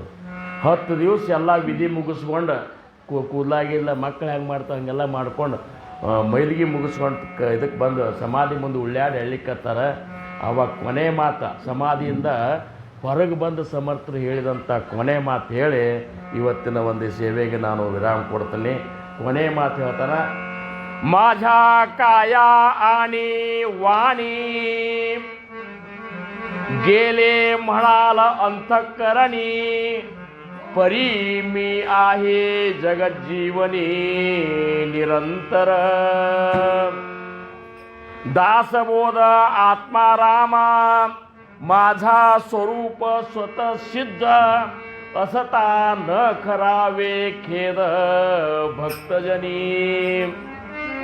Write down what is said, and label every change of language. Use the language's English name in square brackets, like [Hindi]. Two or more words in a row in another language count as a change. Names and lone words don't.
[Kannada] 10 ದಿವಸ ಎಲ್ಲ ವಿಧಿ ಮುಗಿಸ್ಕೊಂಡು ಕೂದಲಾಗಿಲ್ಲ ಮಕ್ಕಳು ಹೆಂಗೆ ಮಾಡ್ತಾರೆ ಹಂಗೆಲ್ಲ ಮಾಡ್ಕೊಂಡು ಮೈಲಿಗೆ ಮುಗಿಸ್ಕೊಂಡು ಇದಕ್ಕೆ ಬಂದು ಸಮಾಧಿ ಮುಂದೆ ಉಳ್ಳಾಡಿ ಎಳ್ಲಿಕ್ಕತ್ತಾರೆ. ಆವಾಗ ಕೊನೆ ಮಾತು ಸಮಾಧಿಯಿಂದ ಹೊರಗೆ ಬಂದು ಸಮರ್ಥರು ಹೇಳಿದಂಥ ಕೊನೆ ಮಾತು ಹೇಳಿ ಇವತ್ತಿನ ಒಂದು ಸೇವೆಗೆ ನಾನು ವಿರಾಮ ಕೊಡ್ತೀನಿ. ಕೊನೆ ಮಾತು ಹೇಳ್ತಾನೆ, [Marathi] माझ्या काया आणि वाणी गेले म्हणाल अंतःकरणी परी मी आहे जगज्जीवनी निरंतर दासबोध आत्मारामा माझा स्वरूप स्वतः सिद्ध असता न करावे खेद भक्तजनी